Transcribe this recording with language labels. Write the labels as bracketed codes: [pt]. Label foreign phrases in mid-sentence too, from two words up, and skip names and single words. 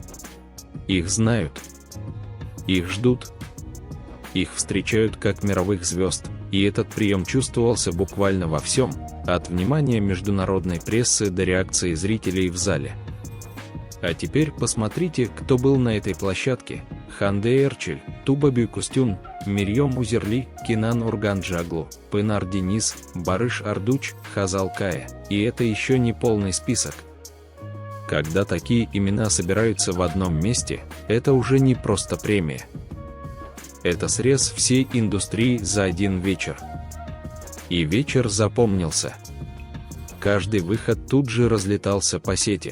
[ru] Их знают, их ждут, их встречают как мировых звезд, и этот прием чувствовался буквально во всем, от внимания международной прессы до реакции зрителей в зале. А теперь посмотрите, кто был на этой площадке: Ханде Эрчель, Туба Бюйкустюн, Мирьем Узерли, Кинан Урганджаглу, Пынар Дениз, Барыш Ардуч, Хазал Кая. И это еще не полный список. Когда такие имена собираются в одном месте, это уже не просто премия. Это срез всей индустрии за один вечер. И вечер запомнился. Каждый выход тут же разлетался по сети.